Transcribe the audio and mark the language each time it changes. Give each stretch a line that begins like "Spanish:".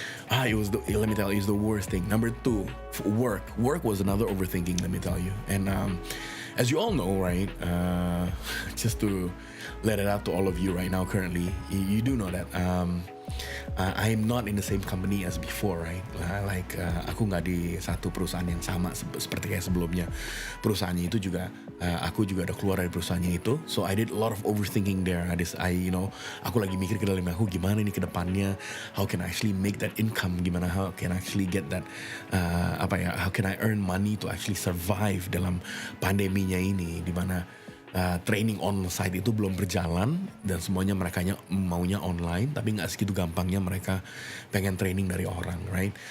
English: Let me tell you, it's the worst thing. Number 2, work. Work was another overthinking, let me tell you. And as you all know, right, just to let it out to all of you right now currently, you do know that I am not in the same company as before, right?
Indonesian: Aku nggak di satu perusahaan yang sama seperti kayak sebelumnya. Perusahaannya itu juga, aku juga udah keluar dari perusahaannya itu.
English: So I did a lot of overthinking there.
Indonesian: Aku lagi mikir ke dalam aku, gimana nih ke depannya?
English: How can I actually make that income?
Indonesian: Gimana?
English: How can I actually get that? How can I earn money to actually survive
Indonesian: dalam pandeminya ini? Dimana training on-site itu belum berjalan dan semuanya mereka maunya online, tapi nggak segitu gampangnya mereka pengen training dari orang,
English: right?